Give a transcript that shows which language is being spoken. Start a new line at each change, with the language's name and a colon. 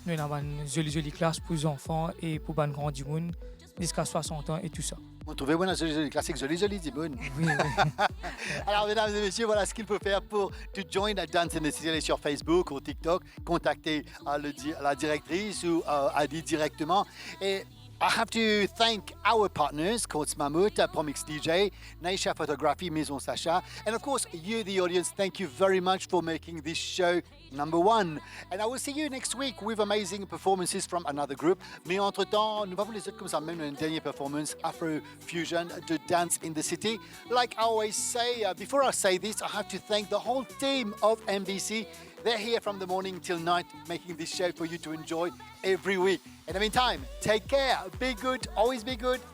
French: Nous avons une jolie classe pour les enfants et pour les grands monde jusqu'à 60 ans et tout ça. Vous trouvez une jolie classique, jolie, Dimoun. Oui. Alors, mesdames et messieurs, voilà ce qu'il faut faire pour
English: to join at
French: Dance in the City. Allez sur Facebook ou TikTok, contactez la directrice ou Adi directement. Et
English: I have to thank our partners, Courts Mahmoud, Promix DJ, Naisha Photography, Maison Sacha, and of course, you, the audience, thank you very much for making this show #1. And I will see you next week with amazing performances from another group.
French: Mais entre-temps, nous allons vous laisser comme ça, même une dernière performance, Afro Fusion, de Dance in the City.
English: Like I always say, before I say this, I have to thank the whole team of MBC. They're here from the morning till night, making this show for you to enjoy every week. In the meantime, take care, be good, always be good.